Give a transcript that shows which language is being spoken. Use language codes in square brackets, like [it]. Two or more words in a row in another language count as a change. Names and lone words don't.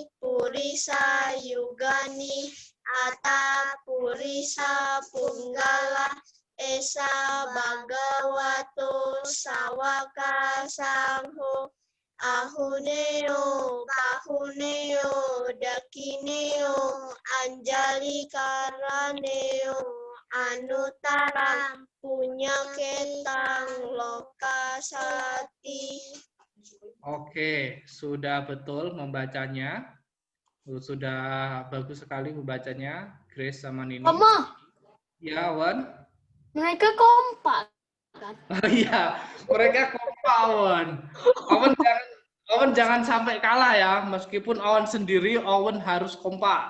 [pi] Purisa Yugani Ata Purisa Punggala Esa Bhagavato Sawaka Sangho Ahuneo Kahuneo Dakineo Anjali Karaneo Anutaram Punya Ketang Lokasati. [id] Oke, sudah betul membacanya. Sudah bagus sekali membacanya, Grace sama Nini. Mama, Ya, Wan. mereka kompak kan? Oh iya, mereka kompak, Wan. Owen jangan sampai kalah ya, meskipun Owen sendiri, Owen harus kompak.